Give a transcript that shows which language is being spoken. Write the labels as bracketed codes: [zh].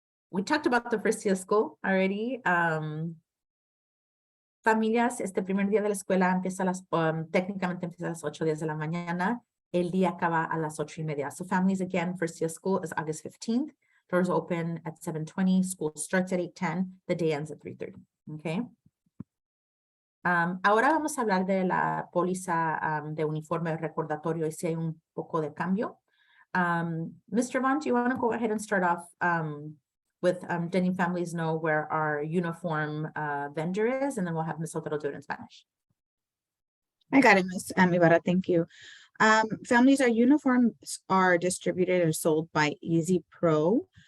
[en] We talked about the first day of school already. [es] Familias, este primer día de la escuela empieza técnicamente empieza a las 8:10 de la mañana. El día acaba a las 8:30. [en] So families, again, first day of school is August 15th. Doors open at 7:20. School starts at 8:10. The day ends at 3:30. Okay. [es] Ahora vamos a hablar de la póliza de uniforme recordatorio y si hay un poco de cambio. [en] Mr. Vaughan, do you want to go ahead and start off with letting families know where our uniform vendor is, and then we'll have Ms. Otero do it in Spanish. I got it, Ms. Ybarra, thank you. Families, our uniforms are distributed or sold by Easy Pro.